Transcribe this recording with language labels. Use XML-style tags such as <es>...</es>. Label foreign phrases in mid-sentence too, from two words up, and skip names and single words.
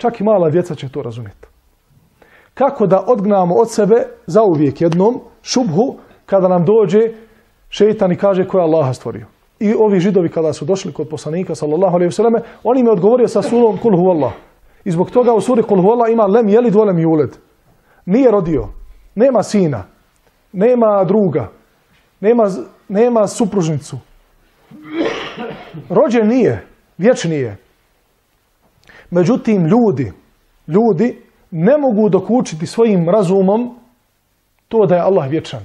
<bs>Čak i mala djeca će to razumjeti. Kako da odgnamo od sebe zauvijek jednom šubhu kada nam dođe šejtan i kaže ko je Allaha stvorio. I ovi židovi kada su došli kod poslanika</bs> <ar>صلى الله عليه وسلم,</ar> <bs>on im je odgovorio sa surom</bs> <ar>قل هو الله.</ar> <bs>I zbog toga u suri</bs> <ar>قل هو الله</ar> <bs>ima</bs> <ar>لم يلد ولم يولد.</ar> <bs>Nije rodio, nema sina, nema druga, nema supružnicu. Rođen nije, vječni je. Međutim, ljudi ne mogu dokučiti svojim razumom to da je Allah vječan.</bs>